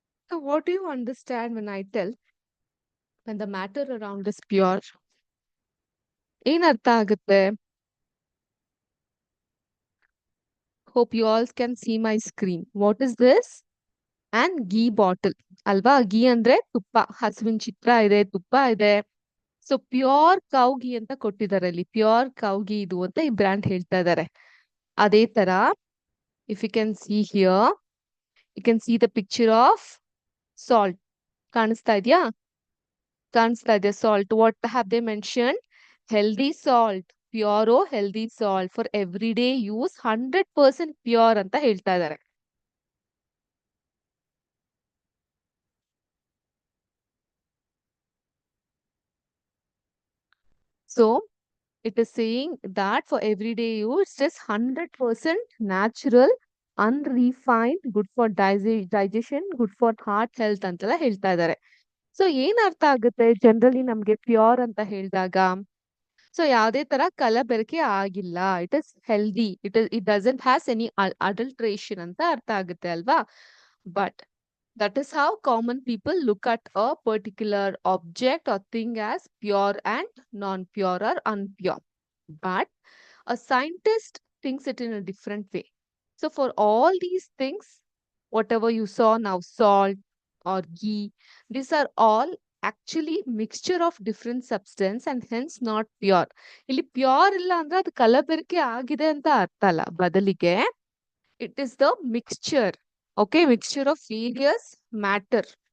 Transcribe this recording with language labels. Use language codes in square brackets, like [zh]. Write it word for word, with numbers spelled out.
[en] So what do you understand when I tell when the matter around is pure? [kn] ಏನ್ ಅರ್ಥ ಆಗುತ್ತೆ? [en] Hope you all can see my screen. What is this? And ghee bottle. [kn] ಅಲ್ವಾ, ghee ಅಂದ್ರೆ ತುಪ್ಪ, ಹಸುವಿನ ಚಿತ್ರ ಇದೆ, ತುಪ್ಪ ಇದೆ. ಸೊ ಪ್ಯೂರ್ ಕೌ ಘೀ ಅಂತ ಕೊಟ್ಟಿದ್ದಾರೆ ಇಲ್ಲಿ, ಪ್ಯೂರ್ ಕೌ ಘೀ ಇದು ಅಂತ ಈ ಬ್ರ್ಯಾಂಡ್ ಹೇಳ್ತಾ ಇದ್ದಾರೆ. ಅದೇ ತರ [en] If you can see here, you can see the picture of salt. [kn] ಕಾಣಿಸ್ತಾ ಇದೆಯಾ? ಕಾಣಿಸ್ತಾ ಇದೆಯಾ? [en] Salt, what have they mention? Healthy salt, Puro healthy salt for every day use, hundred percent pure [kn] ಅಂತ ಹೇಳ್ತಾ ಇದ್ದಾರೆ. [en] So it is saying that for everyday use, it is hundred percent natural, unrefined, good for dise- digestion, good for heart health [kn] ಅಂತೆಲ್ಲ ಹೇಳ್ತಾ ಇದ್ದಾರೆ. So ಏನ್ ಅರ್ಥ ಆಗುತ್ತೆ generally ನಮ್ಗೆ ಪ್ಯೂರ್ ಅಂತ ಹೇಳಿದಾಗ? ಸೊ ಯಾವುದೇ ತರ ಕಲಬೆರಕೆ ಆಗಿಲ್ಲ, [en] it is healthy, it is it doesn't has any adulteration [kn] ಅಂತ ಅರ್ಥ ಆಗುತ್ತೆ ಅಲ್ವಾ? [en] But that is how common people look at a particular object or thing as pure and non-pure or unpure. But a scientist thinks it in a different way. So for all these things, whatever you saw now, salt or ghee, these are all actually mixture of different substance and hence not pure. [kn] ಇಲ್ಲಿ pure ಇಲ್ಲ ಅಂದ್ರೆ ಅದು ಕಲಬೆರಕೆ ಆಗಿದೆ ಅಂತ ಅರ್ಥ ಅಲ್ಲ, ಬದಲಿಗೆ [en] it is the mixture. Okay, mixture of various matter.